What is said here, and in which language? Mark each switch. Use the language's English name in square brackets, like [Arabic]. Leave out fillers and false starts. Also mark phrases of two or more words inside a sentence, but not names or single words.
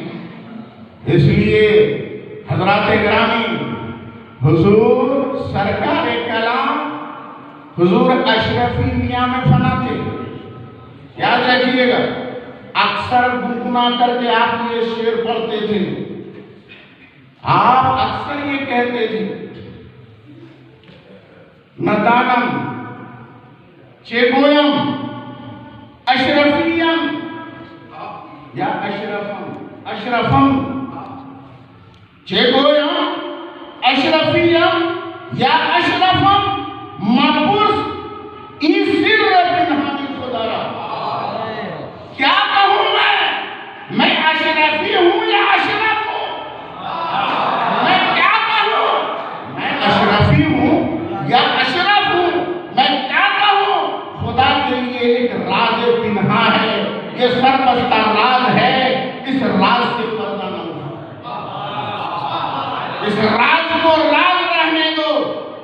[Urdu] اس لیے حضرات گرامی، حضور سرکار کلام حضور اشرفی میاں میں فنا تھے، یاد رکھیے گا۔ اکثر گنگنا کر کے آپ یہ شعر پڑھتے تھے، آپ اکثر یہ کہتے تھے [Persian] ندانم چیگویم اشرفیم یا اشرفم چیگویم اشرفیم یا اشرفم مبوس این سر پنہانی خدا را۔ [Urdu] کیا کہوں میں اشرفی ہوں یا اشرف ہوں؟ میں کیا کہوں؟ میں اشرفی ہوں یا اشرف ہوں؟ میں کیا کہوں؟ خدا کے لیے ایک راز پنہا ہے، یہ سربستہ راز ہے، اس راز سے پردہ نہ اٹھا، اس راز کو راز رہنے دو۔